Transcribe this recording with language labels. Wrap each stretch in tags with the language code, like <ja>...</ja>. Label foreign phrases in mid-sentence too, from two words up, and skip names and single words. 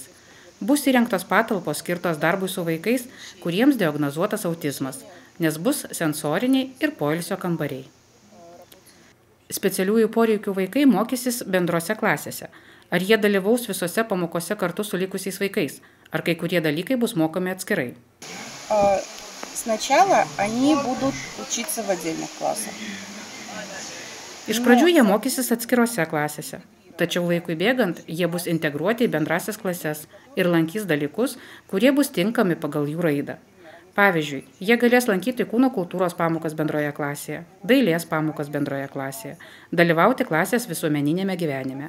<lt>Bus įrengtos patalpos skirtos darbui su vaikais, kuriems diagnozuotas autizmas, nes bus sensoriniai ir poilsio kambariai. Specialiųjų poreikių vaikai mokysis bendrose klasėse. Ar jie dalyvaus visose pamokose kartu su likusiais vaikais? Ar kai kurie dalykai bus mokomi atskirai?</lt> <ru>Сначала они будут учиться в отдельных классах.</ru> <lt>Iš pradžių jie mokysis atskirose klasėse, tačiau laikui bėgant jie bus integruoti į bendrasias klases ir lankys dalykus, kurie bus tinkami pagal jų raidą. Pavyzdžiui, jie galės lankyti kūno kultūros pamokas bendroje klasėje, dailės pamokas bendroje klasėje, dalyvauti klasės visuomeninėme gyvenime.</lt>